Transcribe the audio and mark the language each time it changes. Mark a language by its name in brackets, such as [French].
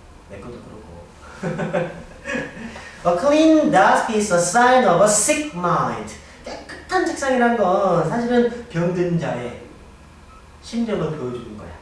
[Korean] 내 것도 그렇고. [English] A clean desk is a sign of a sick mind. [Korean] 깨끗한 책상이란 건 사실은 병든 자의 심정을 보여주는 거야.